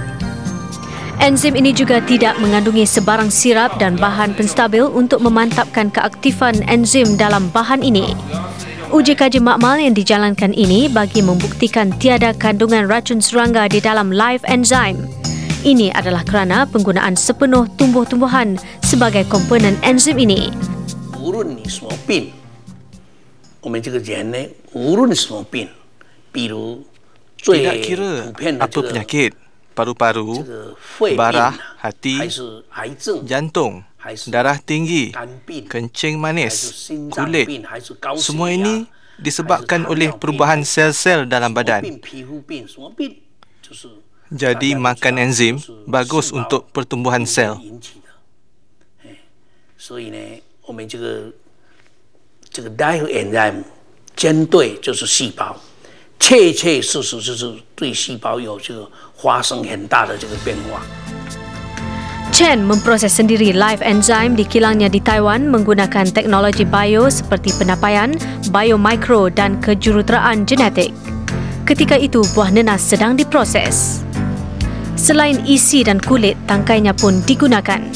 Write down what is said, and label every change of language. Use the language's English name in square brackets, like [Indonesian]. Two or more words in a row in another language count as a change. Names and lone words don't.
[Malay] Enzim ini juga tidak mengandungi sebarang sirap dan bahan penstabil untuk memantapkan keaktifan enzim dalam bahan ini. Uji kaji makmal yang dijalankan ini bagi membuktikan tiada kandungan racun serangga di dalam Life Enzyme. Ini adalah kerana penggunaan sepenuh tumbuh-tumbuhan sebagai komponen enzim ini. [Chinese] 无论你什么病，我们这个人呢，无论什么病，比如最 [Malay] Tidak kira [Chinese] 普遍的 [Malay] apa penyakit, paru-paru, [Chinese] 这个肺病 [Malay] barah, [Chinese] 还 [Malay] hati, [Chinese] 是癌症， [Malay] jantung, [Chinese] 还是 [Malay] darah tinggi, [Chinese] 肝病， [Malay] kencing [Chinese] 还是 [Malay] manis, [Chinese] 心脏 [Malay] kulit. [Chinese] 病，还是高血 [Malay] Semua [Chinese] 压 [Malay] ini disebabkan oleh perubahan sel-sel dalam [Chinese] 什么 [Malay] badan. [Chinese] 病皮肤病，什么病就是 [Malay] Jadi makan enzim bagus untuk pertumbuhan sel. [Chinese] 引起的。所以呢，我们这个 Life Enzyme 针对就是细胞，切切实实就是对细胞有这个发生很大的这个变化。 [Malay] Chen memproses sendiri Life Enzyme di kilangnya di Taiwan menggunakan teknologi bio seperti penapaian, biomikro dan kejuruteraan genetik. Ketika itu, buah nenas sedang diproses. Selain isi dan kulit, tangkainya pun digunakan.